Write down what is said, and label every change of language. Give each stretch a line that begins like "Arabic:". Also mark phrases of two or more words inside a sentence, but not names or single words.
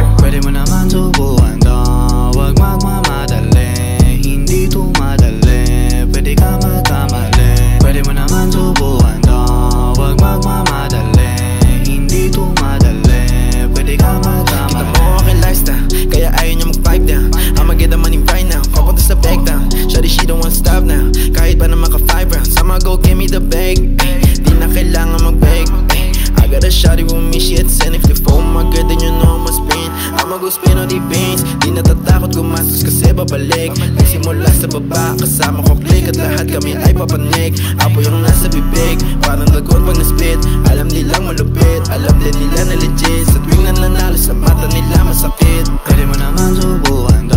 Filipino: Pwede mo naman subukan to, wag magmamadali. Hindi to madali, pwede ka magkamali. Pwede mo naman subukan to, wag magmamadali. Hindi to madali, pwede ka magkamali. Kita mo aking lifestyle, kaya ayaw niya mag-
English: vibe down. I'ma get the money right now,
Filipino: papunta sa
English: bag down. Shawty she don't want stop now,
Filipino: kahit pa na maka 5 rounds.
English: I'ma go give me the bag,
Filipino: di na kailangan mag-beg.
English: I got a shawty with me, she had 10. If you fall my girl, then you know I'ma spin. I'ma go spin all the beans,
Filipino: di natatakot gumastos kasi babalik. Nagsimula sa baba, kasama ko click, at lahat kami ay papanik. Apo yung nasa bibig, parang lagot pag na-spit. Alam nilang malupit, alam din nila na legit. Sa tuwing nananalo sa mata nila masakit. Pwede mo naman subukan